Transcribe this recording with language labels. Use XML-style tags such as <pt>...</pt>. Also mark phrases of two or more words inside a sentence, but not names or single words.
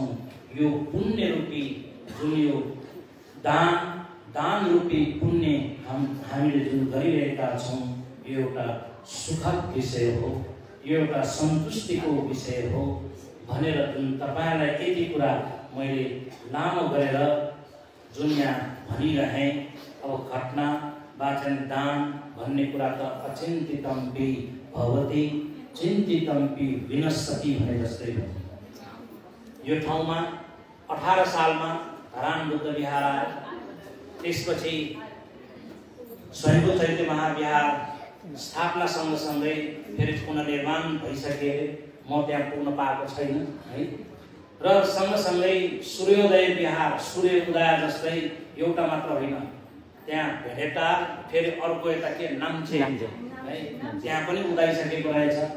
<ne>यो पुण्य रूपी जुन यो दान दान रूपी पुण्य हामीले जुन गरिरहेका छौँ यो एउटा सुखद विषय हो, यो एउटा सन्तुष्टिको विषय हो भनेर जुन तपाईलाई यति कुरा मैले लामो गरेर जुन यहाँ भनिरहेँ। अब घटना वाचन दान भन्ने कुरा त</ne> <pi>अचिन्तितम्पि भवति चिन्तितम्पि विनश्यति</pi> <ne>भने जस्तै हो। यो ठाउँमा 18 सालमा धरान बुद्ध विहार आयो, त्यसपछि स्वयम्भू चैत्य महाविहार स्थापना सँगसँगै फेरि पुनर्निर्माण भइसके। म त्यहाँ पुग्न पाएको छैन है। र सँगसँगै सूर्योदय विहार, सूर्य उदय जस्तै एउटा मात्र होइन, त्यहाँ भेडेटा फेरि अर्को यता के नाम्चे है, त्यहाँ पनि उदाइसकेको रहेछ।</ne>